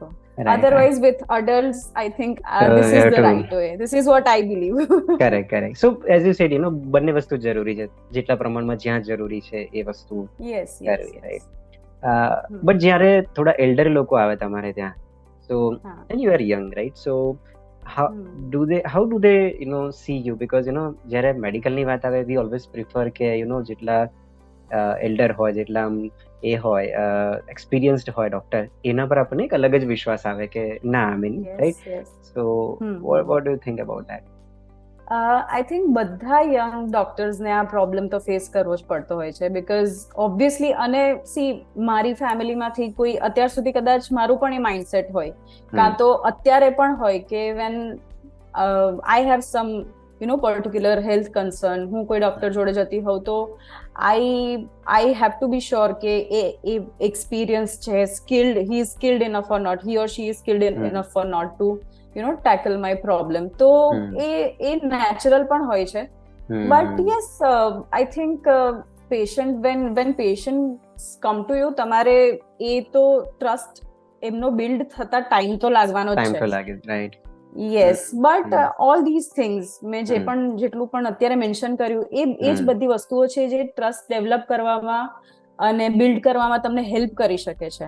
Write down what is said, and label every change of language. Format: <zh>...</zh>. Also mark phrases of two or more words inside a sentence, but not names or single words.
<en>Otherwise with adults I think this is the right way. This is what I believe. Correct. So as you said, you know,</en> <gu>બંને વસ્તુ જરૂરી છે. જેટલા પ્રમાણમાં જ્યાં જરૂરી છે એ વસ્તુ કરવી, રાઈટ.</gu> <en>બટ</en> <gu>જ્યારે થોડા એલ્ડર લોકો આવે તમારે ત્યાં,</gu> <en>so and you are young, right, so how do they you know see you? Because you know,</en> <gu>જ્યારે મેડિકલની વાત આવે,</gu> <en>we always prefer</en> <gu>કે</gu> <en>you know</en> <gu>જેટલા એલ્ડર હોય, જેટલા એ હોય એક્સપિરિયન્સ્ડ હોય ડોક્ટર, એના પર આપણને એક અલગ જ વિશ્વાસ આવે કે ના,</gu> <en>I mean, right. સો what do you think about that? I think</en> <gu>બધા યંગ ડોક્ટર્સને આ પ્રોબ્લેમ તો ફેસ કરવો જ પડતો હોય છે,</gu> <en>because obviously,</en> <gu>અને સી મારી ફેમિલીમાંથી કોઈ અત્યાર સુધી કદાચ મારું પણ એ માઇન્ડસેટ હોય, કાં તો અત્યારે પણ હોય કે</gu> <en>when I have some you know particular health concern,</en> <gu>હું કોઈ ડોક્ટર જોડે જતી હોઉં તો</gu> <en>I have to be sure</en> <gu>કે એ એક્સપિરિયન્સ છે, સ્કિલ્ડ,</gu> <en>he is skilled enough or not, he or she is skilled enough or not to you know tackle my problem.</en> <gu>તો એ નેચરલ પણ હોય છે.</gu> <en>But yes, I think patient when patients come to you,</en> <gu>તમારે એ તો ટ્રસ્ટ એમનો બિલ્ડ થતા ટાઈમ તો લાગવાનો જ છે. રાઈટ.</gu> <en>Yes, but all these things</en> <gu>મેં જેટલું પણ અત્યારે મેન્શન કર્યું, એ જ બધી વસ્તુઓ છે જે</gu> <en>trust develop</en> <gu>કરવામાં અને બિલ્ડ કરવામાં તમને હેલ્પ કરી શકે છે.</gu>